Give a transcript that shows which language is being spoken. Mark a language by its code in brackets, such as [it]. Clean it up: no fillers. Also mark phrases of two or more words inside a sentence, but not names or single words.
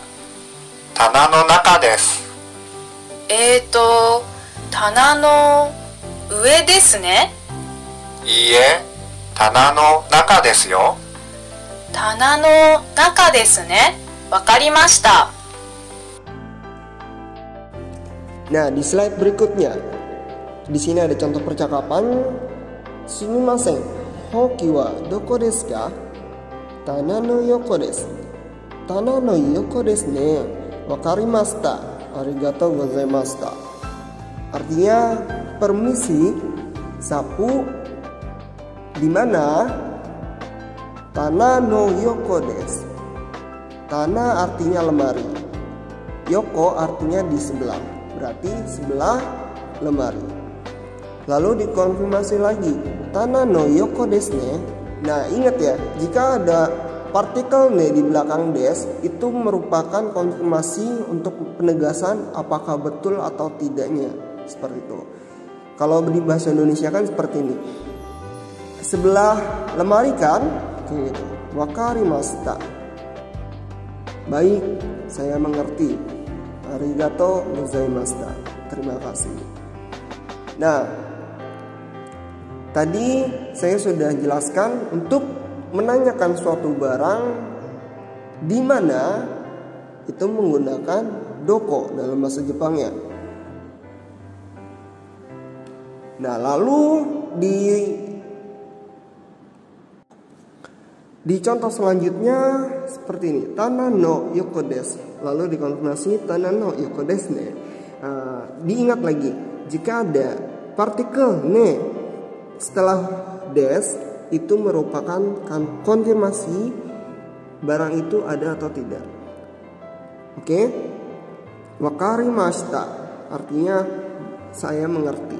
[ja] 棚の中です。棚の上ですね。いいえ、棚の中ですよ。棚の中ですね。わかりました。 [id] Nah, di slide berikutnya, di sini ada contoh percakapan. [ja] すみません、ほうきはどこですか? 棚の横です. 棚の横ですね. わかりました。ありがとうございました. [id] Artinya, permisi, sapu di mana? [ja] 棚の横です. [id] Tana artinya lemari. Yoko artinya di sebelah. Berarti sebelah lemari. Lalu dikonfirmasi lagi, [ja] 棚の横ですね. [id] Nah, ingat ya, jika ada partikel ne di belakang des, itu merupakan konfirmasi untuk penegasan apakah betul atau tidaknya. Seperti itu. Kalau di bahasa Indonesia kan seperti ini. Sebelah lemari kan? Gitu. Wakarimashita. Baik, saya mengerti. [ja] ありがとうございました. [id] Terima kasih. Nah, tadi saya sudah jelaskan untuk menanyakan suatu barang di mana itu menggunakan doko dalam bahasa Jepangnya. Nah, lalu di contoh selanjutnya seperti ini, [ja] 棚の横です. [id] Lalu dikonfirmasi [ja] 棚の横ですね. [id] Diingat lagi, jika ada partikel ne setelah des itu merupakan konfirmasi barang itu ada atau tidak. Oke? Wakarimashita artinya saya mengerti.